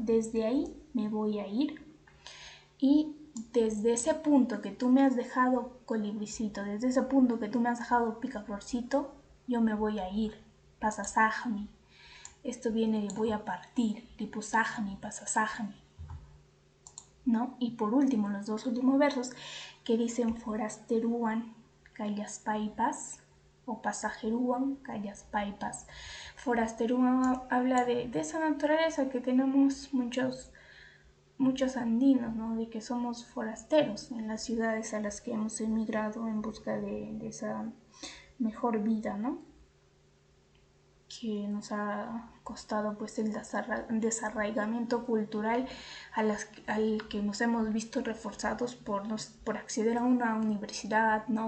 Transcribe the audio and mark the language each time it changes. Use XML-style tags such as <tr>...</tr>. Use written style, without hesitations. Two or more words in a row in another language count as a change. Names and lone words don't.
<es>Desde ahí me voy a ir y desde ese punto que tú me has dejado colibricito, desde ese punto que tú me has dejado picaflorcito, yo me voy a ir, pasasajmi. Esto viene de voy a partir,</es> <qu>ripusajmi, pasasajmi,</qu> <es>¿no? Y por último, los dos últimos versos que dicen</es> <qu>forasteruan, callaspaipas, o pasajeruan, callaspaipas.</qu> <es>Forasteruan habla de esa naturaleza que tenemos muchos andinos, ¿no? De que somos forasteros en las ciudades a las que hemos emigrado en busca de esa mejor vida, ¿no? Que nos ha costado pues el desarraigamiento cultural al que nos hemos visto reforzados por acceder a una universidad, ¿no?</es>